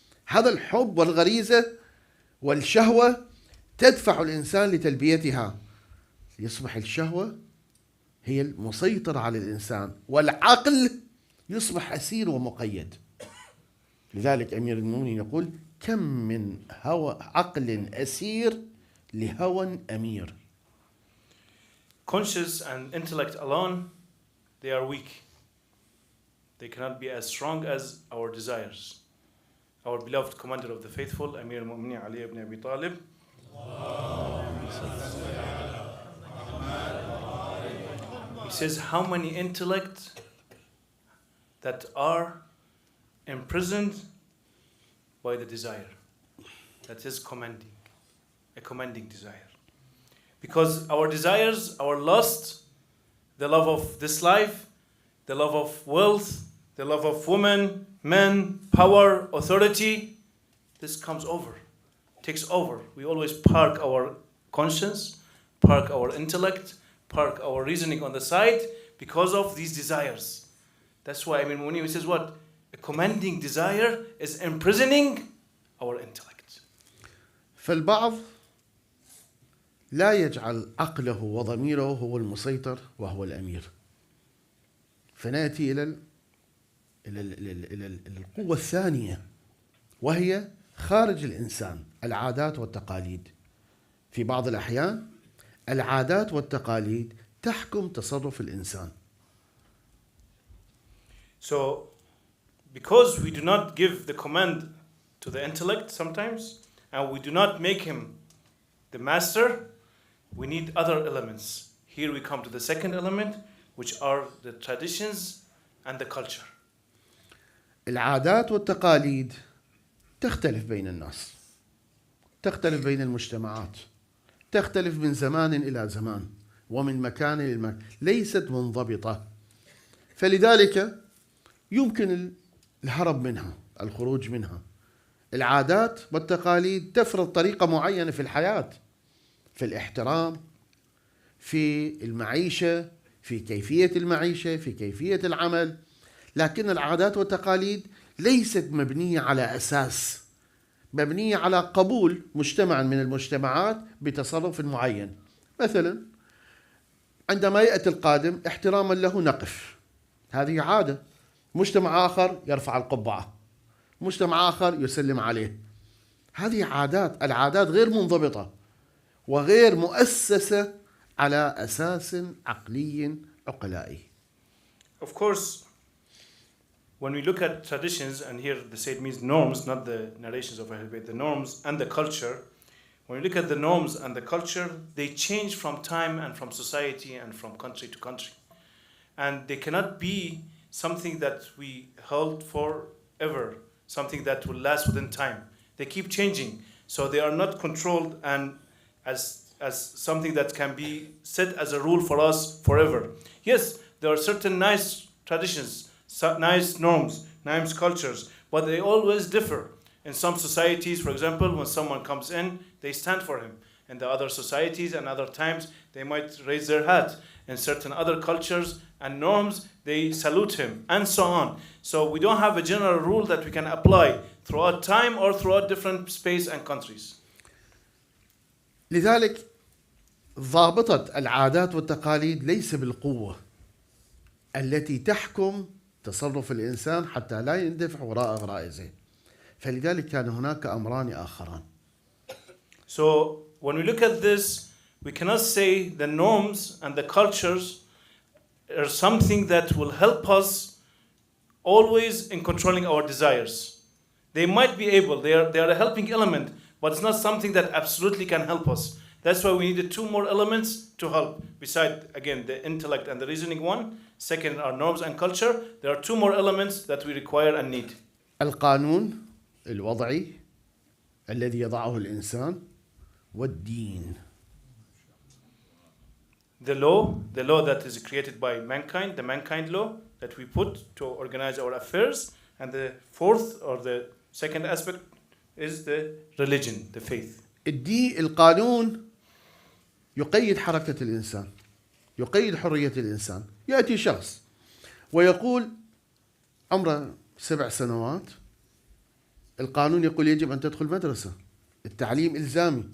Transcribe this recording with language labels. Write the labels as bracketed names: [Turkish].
[Arabic] هذا الحب والغريزة والشهوة تدفع الإنسان لتلبيتها، يصبح الشهوة هي المسيطرة على الإنسان، والعقل يصبح أسير ومقيد. لذلك أمير المؤمنين يقول: كم من عقل أسير لهوى أمير. [English] Conscious and intellect alone, they are weak. They cannot be as strong as our desires. Our beloved commander of the faithful, Amir al-Mu'minin Ali ibn Abi Talib, he says how many intellects that are imprisoned by the desire. That is a commanding desire. Because our desires, our lust, the love of this life, the love of wealth, the love of women, men, power, authority, this comes over, takes over. We always park our conscience, park our intellect, park our reasoning on the side because of these desires. That's why Amir Mu'minin says what? A commanding desire is imprisoning our intellect. [Arabic] فالبعض لا يجعل عقله وضميره هو المسيطر وهو الأمير، فنأتي إلى القوة الثانية، وهي خارج الإنسان، العادات والتقاليد. في بعض الأحيان العادات والتقاليد تحكم تصرف الإنسان. [English] So, because we do not give the command to the intellect sometimes, and we do not make him the master, we need other elements. Here we come to the second element, which are the traditions and the culture. [Arabic] العادات والتقاليد تختلف بين الناس، تختلف بين المجتمعات، تختلف من زمان إلى زمان ومن مكان إلى مكان، ليست منضبطة. فلذلك يمكن الهرب منها، الخروج منها. العادات والتقاليد تفرض طريقة معينة في الحياة، في الاحترام، في المعيشة، في كيفية المعيشة، في كيفية العمل. لكن العادات والتقاليد ليست مبنية على أساس، مبنية على قبول مجتمع من المجتمعات بتصرف معين. مثلا عندما يأتي القادم احتراما له نقف، هذه عادة. مجتمع آخر يرفع القبعة، مجتمع آخر يسلم عليه. هذه عادات. العادات غير منضبطة وغير مؤسسة على أساس عقلي عقلائي. [English] of course, when we look at traditions, and here the Sayyid means norms, not the narrations of Ahlul Bayt, the norms and the culture. When we look at the norms and the culture, they change from time and from society and from country to country. And they cannot be something that we hold forever, something that will last within time. They keep changing. So they are not controlled and as something that can be set as a rule for us forever. Yes, there are certain nice traditions, nice norms, nice cultures, but they always differ. In some societies, for example, when someone comes in, they stand for him. In the other societies and other times, they might raise their hat. In certain other cultures and norms, they salute him, and so on. So we don't have a general rule that we can apply throughout time or throughout different space and countries. [Arabic] لذلك ضابطة العادات والتقاليد ليس بالقوة التي تحكم تصرف الإنسان حتى لا يندفع وراء غرائزه. فلذلك كان هناك أمران آخران. [English] So when we look at this, we cannot say the norms and the cultures are something that will help us always in controlling our desires. They might be able, they are a helping element, but it's not something that absolutely can help us. That's why we needed two more elements to help. Besides, again, the intellect and the reasoning one. Second, our norms and culture. There are two more elements that we require and need. [Arabic] القانون الوضعي الذي يضعه الإنسان والدين. [English] The law that is created by mankind, the mankind law that we put to organize our affairs. And the fourth or the second aspect is the religion, the faith. [Arabic] القانون يقيد حركة الإنسان، يقيد حرية الإنسان. يأتي شخص ويقول عمره 7 سنوات، القانون يقول يجب أن تدخل مدرسة، التعليم إلزامي.